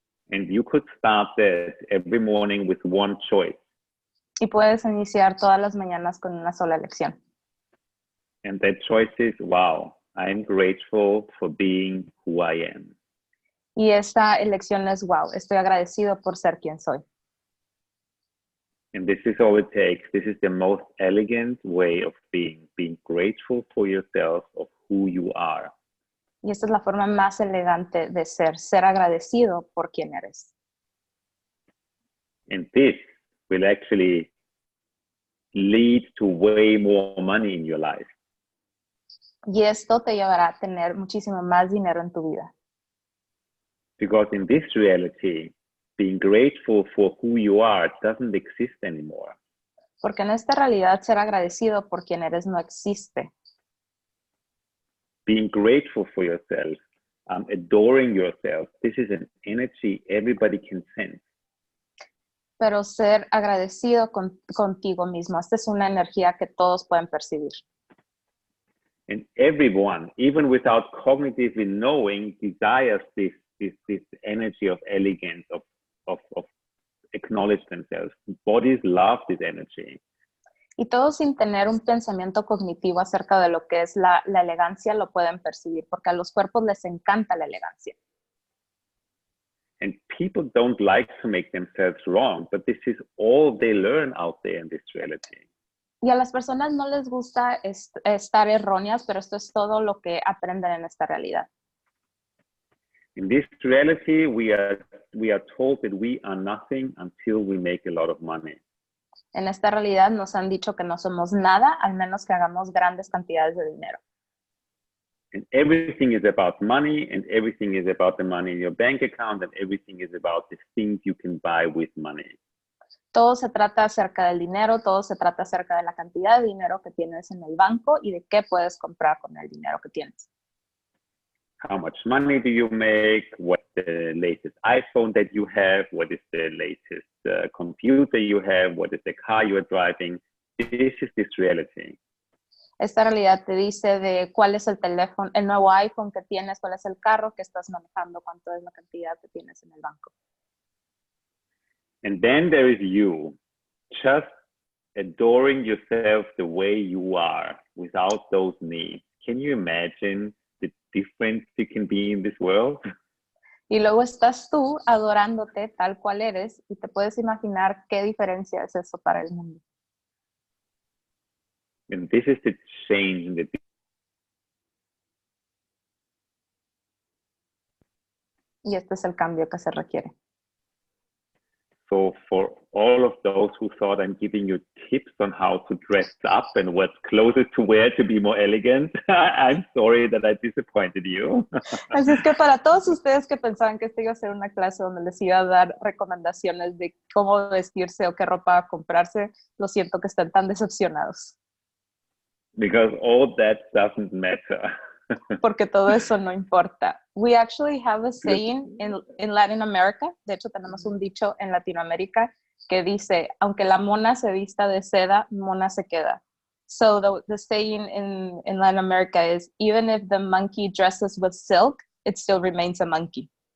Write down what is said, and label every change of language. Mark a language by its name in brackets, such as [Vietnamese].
[English] And you could start that every morning with one choice. [Spanish] Y puedes iniciar todas las mañanas con una sola elección. [English] And that choice is, wow, I'm grateful for being who I am. [Spanish] Y esta elección es, wow, estoy agradecido por ser quien soy. [English] And this is all it takes. This is the most elegant way of being grateful for yourself of who you are. [Spanish] Y esta es la forma más elegante de ser agradecido por quien eres. [English] And this will actually lead to way more money in your life. [Spanish] Y esto te llevará a tener muchísimo más dinero en tu vida. [English] Because in this reality, being grateful for who you are doesn't exist anymore. [Spanish] Porque en esta realidad ser agradecido por quien eres no existe. [English] Being grateful for yourself, adoring yourself, this is an energy everybody can sense. [Spanish] Pero ser agradecido contigo mismo, esta es una energía que todos pueden percibir. [English] And everyone, even without cognitively knowing, desires this energy of elegance, of acknowledge themselves. Bodies love this energy. [Spanish] Y todos sin tener un pensamiento cognitivo acerca de lo que es la elegancia lo pueden percibir, porque a los cuerpos les encanta la elegancia. [English] And people don't like to make themselves wrong, but this is all they learn out there in this reality. [Spanish] Y a las personas no les gusta estar erróneas, pero esto es todo lo que aprenden en esta realidad. [English] In this reality, we are told that we are nothing until we make a lot of money. [Spanish] En esta realidad nos han dicho que no somos nada, al menos que hagamos grandes cantidades de dinero. [English] And everything is about money, and everything is about the money in your bank account, and everything is about the things you can buy with money. [Spanish] Todo se trata acerca del dinero, todo se trata acerca de la cantidad de dinero que tienes en el banco y de qué puedes comprar con el dinero que tienes. [English] How much money do you make? What's the latest iPhone that you have? What is the latest computer you have? What is the car you are driving? This is this reality. [Spanish] Esta realidad te dice de cuál es el teléfono, el nuevo iPhone que tienes, cuál es el carro que estás manejando, cuánto es la cantidad que tienes en el banco. [English] And then there is you, just adoring yourself the way you are, without those needs. Can you imagine the difference you can be in this world? [Spanish] Y luego estás tú adorándote tal cual eres y te puedes imaginar qué diferencia es eso para el mundo. [English] And this is the change in the [Spanish] Y este es el cambio que se requiere. [English] So for all of those who thought I'm giving you tips on how to dress up and what's closest to wear to be more elegant, I'm sorry that I disappointed you. [Spanish] Así es que para todos ustedes que pensaban que esta iba a ser una clase donde les iba a dar recomendaciones de cómo vestirse o qué ropa comprarse, lo siento que estén tan decepcionados. [English] Because all that doesn't matter. [Spanish] Porque todo eso no importa. [English] We actually have a saying in Latin America, [Spanish] de hecho tenemos un dicho en Latinoamérica que dice, aunque la mona se vista de seda, mona se queda. [English] So the saying in Latin America is, even if the monkey dresses with silk, it still remains a monkey.